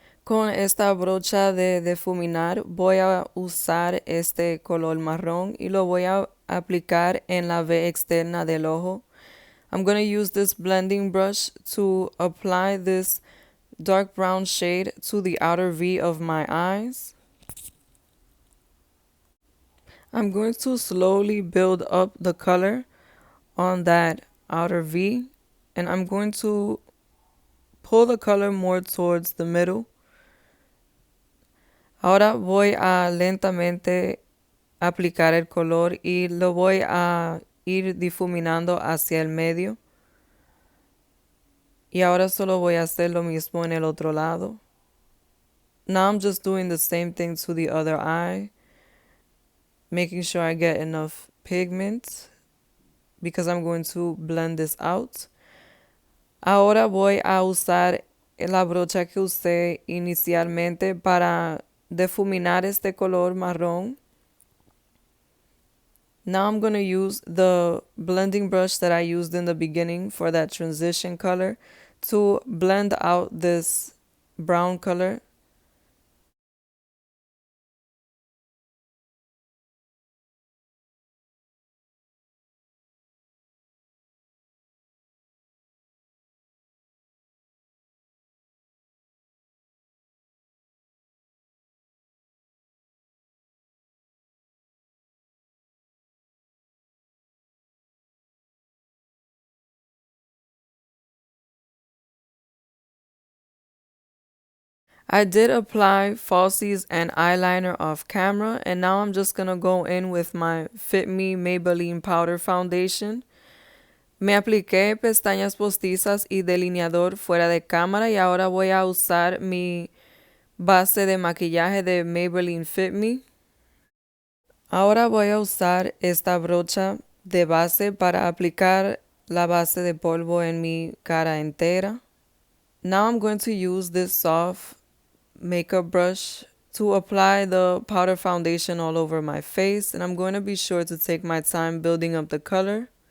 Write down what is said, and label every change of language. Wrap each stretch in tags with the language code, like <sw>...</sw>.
<es>Con esta brocha de difuminar voy a usar este color marrón y lo voy a aplicar en la V externa del ojo.</es> <en>I'm going to use this blending brush to apply this dark brown shade to the outer V of my eyes. I'm going to slowly build up the color on that outer V, and I'm going to pull the color more towards the middle.</en> <es>Ahora voy a lentamente aplicar el color y lo voy a ir difuminando hacia el medio. Y ahora solo voy a hacer lo mismo en el otro lado.</es> <en>Now I'm just doing the same thing to the other eye, making sure I get enough pigment because I'm going to blend this out.</en> <es>Ahora voy a usar la brocha que usé inicialmente para difuminar este color marrón.</es> <en>Now I'm going to use the blending brush that I used in the beginning for that transition color to blend out this brown color. I did apply falsies and eyeliner off camera, and now I'm just going to go in with my Fit Me Maybelline Powder Foundation.</en> <es>Me apliqué pestañas postizas y delineador fuera de cámara y ahora voy a usar mi base de maquillaje de Maybelline Fit Me. Ahora voy a usar esta brocha de base para aplicar la base de polvo en mi cara entera.</es> <en>Now I'm going to use this soft makeup brush to apply the powder foundation all over my face, and I'm going to be sure to take my time building up the color.</en>